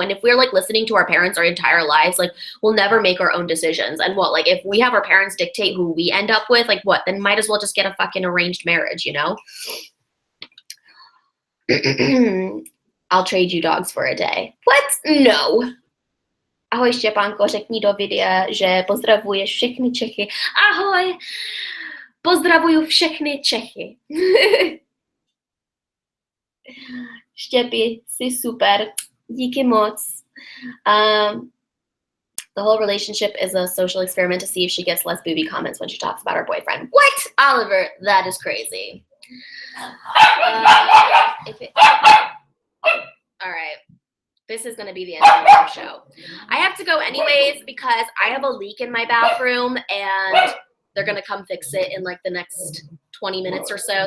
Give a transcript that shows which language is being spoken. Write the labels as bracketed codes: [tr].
[en] And if we're like listening to our parents our entire lives, like we'll never make our own decisions. And what, like if we have our parents dictate who we end up with, like what, then might as well just get a fucking arranged marriage, you know? I'll trade you dogs for a day. What? No. [cs] Ahoj Štěpánko, řekni do videa, že pozdravuješ všechny Čechy. Ahoj, pozdravuju všechny Čechy. Štěpi, jsi super, díky moc. [en] The whole relationship is a social experiment to see if she gets less booby comments when she talks about her boyfriend. What? Oliver, that is crazy. All right. This is going to be the end of the show. I have to go anyways because I have a leak in my bathroom and they're going to come fix it in like the next 20 minutes or so.